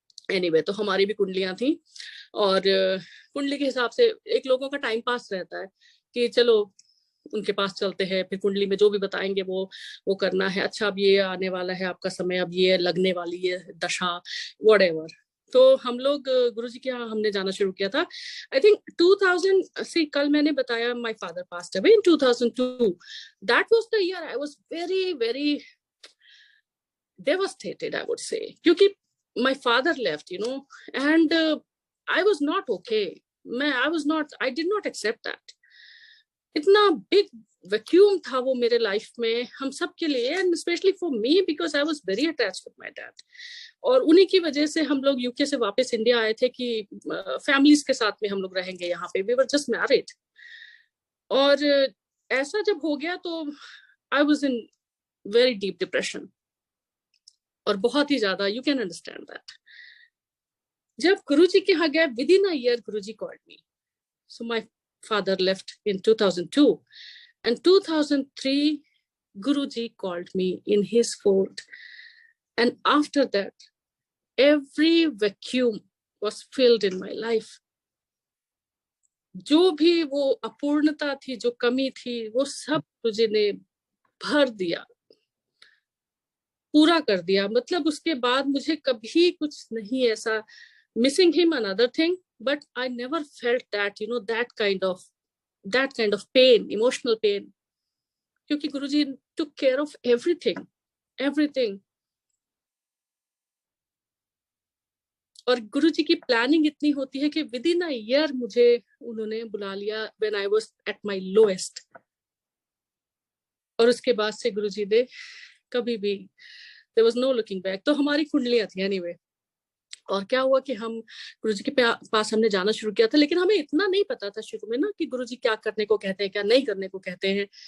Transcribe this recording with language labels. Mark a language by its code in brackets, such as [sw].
[hi] Anyway, तो हमारी भी कुंडलियां थी, और कुंडली के हिसाब से एक लोगों का टाइम पास रहता है कि चलो उनके पास चलते हैं, फिर कुंडली में जो भी बताएंगे वो करना है। अच्छा, अब ये आने वाला है आपका समय, अब ये लगने वाली है दशा, व्हाटएवर। तो हम लोग गुरुजी के यहाँ हमने जाना शुरू किया था। [en] I think [hi] 2000 से, कल मैंने बताया [en] My father passed away in 2002। That was the year I was very very devastated, I would say, क्योंकि my father left, and I was not okay. I did not accept that. [hi] इतना big vacuum था वो मेरे life में, हम सब के लिए, [en] and especially for me because I was very attached with my dad. [hi] और उन्हीं की वजह से हम लोग यूके से वापस इंडिया आए थे कि फैमिलीज के साथ में हम लोग रहेंगे यहाँ पे। [en] We were just married. [hi] और ऐसा जब हो गया तो [en] I was in very deep depression, [hi] और बहुत ही ज्यादा, [en] You can understand that. [hi] जब गुरुजी के यहाँ गए, [en] Within a year Guruji called me. So my father left in 2002 and 2003 Guruji called me in his fold, and after that every vacuum was filled in my life. [hi] जो भी वो अपूर्णता थी, जो कमी थी, वो सब गुरुजी ने भर दिया, पूरा कर दिया। मतलब उसके बाद मुझे कभी कुछ नहीं ऐसा, [en] missing him another thing, but I never felt that, that kind of pain, emotional pain, [hi] क्योंकि गुरुजी [en] took care of everything। [hi] और गुरुजी की प्लानिंग इतनी होती है कि [en] within a year [hi] मुझे उन्होंने बुला लिया [en] when I was at my lowest। [hi] और उसके बाद से गुरुजी ने कभी भी, [en] there was no looking back। [hi] तो हमारी कुंडलियां थी anyway। और क्या हुआ कि हम गुरुजी के पास हमने जाना शुरू किया था, लेकिन हमें इतना नहीं पता था शुरू में ना कि गुरुजी क्या करने को कहते हैं, क्या नहीं करने को कहते हैं।